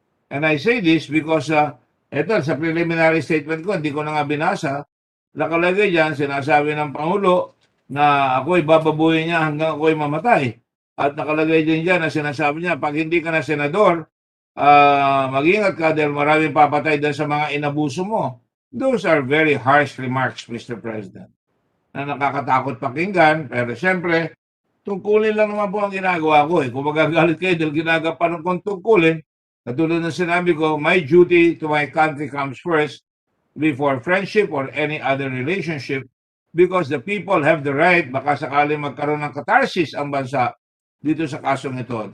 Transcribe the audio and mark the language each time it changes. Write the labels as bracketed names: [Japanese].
[English] And I say this because [Filipino] ito, sa preliminary statement ko, hindi ko na nga binasa, nakalagay dyan, sinasabi ng Pangulo na ako'y bababuhin niya hanggang ako'y mamatay. At nakalagay din dyan na sinasabi niya, pag hindi ka na senador, mag-ingat ka dahil maraming papatay dahil sa mga inabuso mo. [English] Those are very harsh remarks, Mr. [Filipino] President, na nakakatakot pakinggan. Pero siyempre, tungkulin lang naman po ang ginagawa ko. Kung magagalit kayo dahil ginagapan kong tungkulin, katulad ng sinabi ko, [English] my duty to my country comes first before friendship or any other relationship, because the people have the right, [Filipino] baka sakaling magkaroon ng catharsis ang bansa dito sa kasong ito.